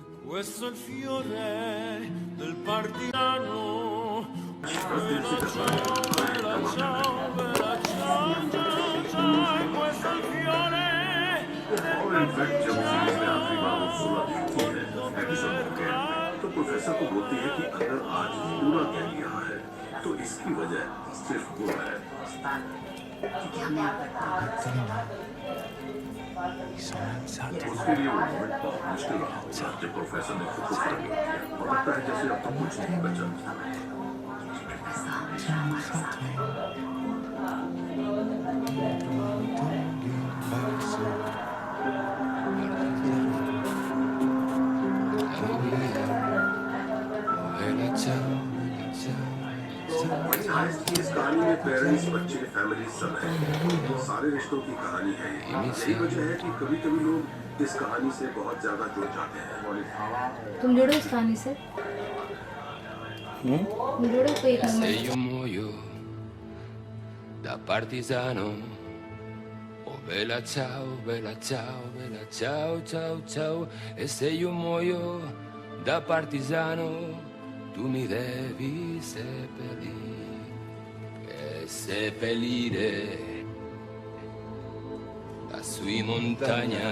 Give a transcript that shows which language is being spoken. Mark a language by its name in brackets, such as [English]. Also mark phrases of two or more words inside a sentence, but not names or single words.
[Italian] questo è il fiore del partigiano. Bella ciao, bella ciao, bella ciao, ciao, ciao, e questo è il fiore del partigiano. [Hindi] तो प्रोफेसर को बोलती है कि अगर आज पूरा कह लिया है तो इसकी वजह सिर्फ वो है। [Italian] Mi sono alzato. [Hindi] उसके लिए वो मोमेंट बहुत मुश्किल रहा होगा जब प्रोफेसर ने खुद को खड़ा किया और लगता है जैसे अब तक कुछ नहीं बचा। [Italian] Mi sono alzato. Ho trovato [Hindi] इस कहानी में पेरेंट्स, बच्चे, फैमिली सब है। सारे रिश्तों की कहानी है। यही वजह है कि कभी कभी लोग इस कहानी से बहुत ज्यादा जुड़ जाते हैं। तुम जुड़ो इस कहानी से? तुम जुड़ो कोई एक [Italian] Se [Hindi] मोमेंट। [Italian] io muoio da partigiano, oh bella ciao, bella ciao, bella ciao, ciao, ciao. E se io muoio da partigiano, tu mi devi seppellire lassù in montagna.